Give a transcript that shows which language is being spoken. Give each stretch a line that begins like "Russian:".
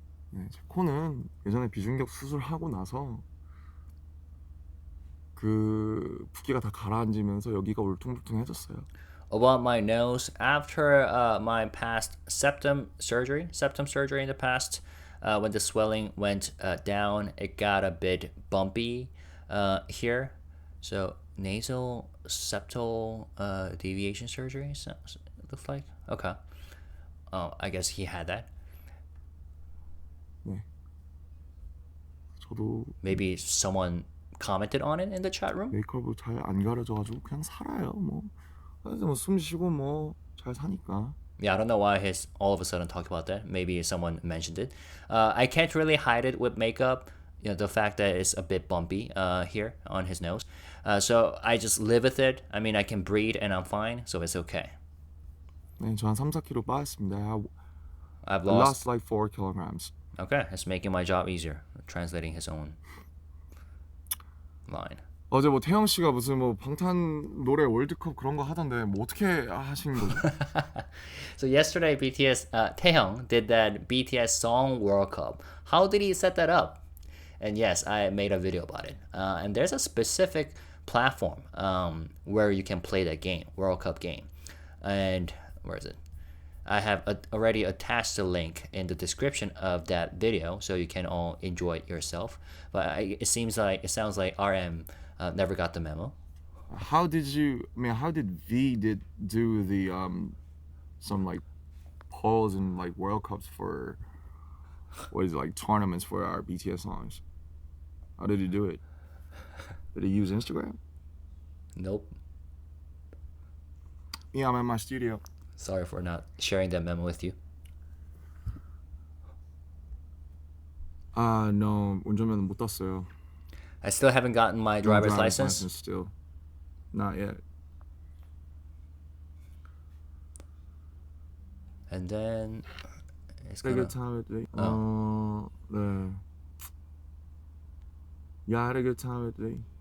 Korean: 네, 제 코는 예전에 비중격 수술하고 나서 그 붓기가 다 가라앉으면서 여기가 울퉁불퉁해졌어요.
English: About my nose, after my past septum surgery in the past, when the swelling went down, it got a bit bumpy here. So nasal septal deviation surgery, so, it looks like. Okay. Oh, I guess he had that.
Korean: 네. 저도
English: Maybe someone commented on it in the chat room.
Korean: 메이크업을 잘 안 가려져가지고 그냥 살아요. 뭐 그래서 뭐숨 쉬고 뭐 잘 사니까.
English: Yeah, I don't know why he's all of a sudden talking about that. Maybe someone mentioned it. I can't really hide it with makeup. You know, the fact that it's a bit bumpy here on his nose. So I just live with it. I mean, I can breathe and I'm fine, so it's okay.
Korean: 네, 저 한 3-4kg 빠졌습니다.
English: I've I lost. lost like 4 kilograms. Okay, it's making my job easier. Translating his own line.
Korean: 어제 뭐 태영 씨가 무슨 뭐 방탄 노래 월드컵 그런 거 하던데 뭐 어떻게 하신 거죠?
English: So yesterday, BTS Taehyung did that BTS Song World Cup. How did he set that up? And yes, I made a video about it. And there's a specific platform where you can play that game, World Cup game. And where is it? I have already attached the link in the description of that video, so you can all enjoy it yourself. But it sounds like RM never got the memo. How did V do the some like polls and like World Cups for what is it, like tournaments for our BTS songs? How did he do it? Did he use Instagram? Nope. Yeah, I'm in my studio. Sorry for not sharing that memo with you.
Korean: No, 운전면허 못 땄어요.
English: I still haven't gotten my driver's license. Still, not yet. And then it's Had a gonna. good time with it. 네. Yeah, I had a good time with it.